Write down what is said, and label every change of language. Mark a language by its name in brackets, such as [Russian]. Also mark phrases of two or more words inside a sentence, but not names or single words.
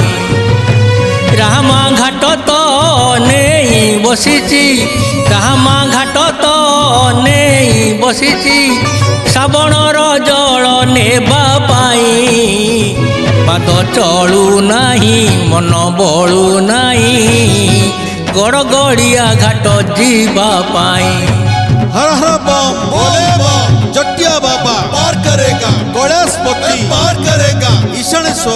[Odia] ରାମା ଘାଟ ତ ନେଇ ବସିଛି, ରାମା ଘାଟ ତ ନେଇ ବସିଛି ଶ୍ରାବଣର ଜଳ ନେବା ପାଇଁ। ପାଦ ଚଳୁ ନାହିଁ ମନ ବଳୁ ନାହିଁ ଗଡ଼ଗଡ଼ିଆ ଘାଟ ଯିବା ପାଇଁ। [Hindi] हर हर बम बोले बम जटिया बाबा पार करेगा, कैलाशपति पार करेगा, ईशानेश्वर